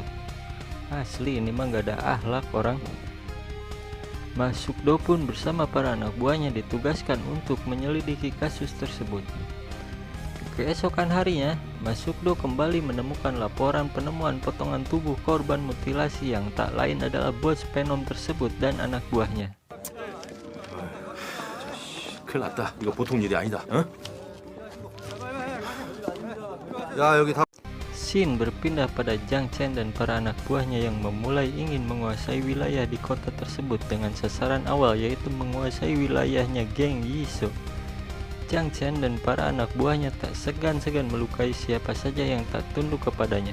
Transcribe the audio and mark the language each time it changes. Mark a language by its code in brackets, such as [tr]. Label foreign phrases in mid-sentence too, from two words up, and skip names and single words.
[id] Asli ini mah gak ada akhlak orang. Ma Suk-do pun bersama para anak buahnya ditugaskan untuk menyelidiki kasus tersebut. Keesokan harinya, Ma Suk-do kembali menemukan laporan penemuan potongan tubuh korban mutilasi yang tak lain adalah bos Venom tersebut dan anak buahnya. [ko] 큰일 났다. 이거 보통 일이 아니다. 야, 여기 다. [id] Scene berpindah pada Jang Chen dan para anak buahnya yang memulai ingin menguasai wilayah di kota tersebut dengan sasaran awal yaitu menguasai wilayahnya geng Yisoo. Jang Chen dan para anak buahnya tak segan-segan melukai siapa saja yang tak tunduk kepadanya.